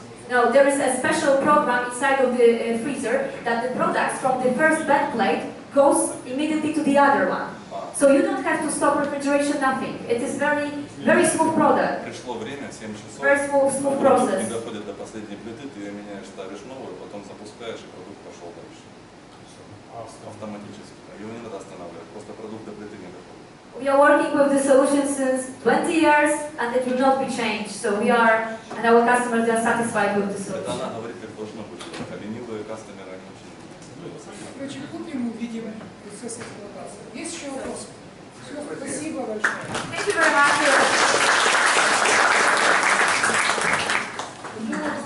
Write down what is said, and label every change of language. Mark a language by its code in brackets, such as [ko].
[en] No, there is a special program inside of the freezer that the products from the first bed plate goes immediately to the other one. So you don't have to stop refrigeration, nothing. It is very smooth product. [ru] Пришло время, 7 часов. [en] Very smooth process. [ru] Ты доходит до последней плиты, ты ее меняешь, ставишь новую, потом запускаешь, и продукт пошел дальше. Автоматически. Его не надо останавливать, просто продукт до плиты не доходит. [en] We are working with the solution since 20 years and it will not be changed. So we are, and our customers are satisfied with the [ru] Это [en] solution. [ru] она говорит, как должно быть. А ленивые кастомеры, они очень Короче, купим, увидим процесс эксплуатации. Есть еще вопросы? Все, спасибо большое. [en] Thank you very much.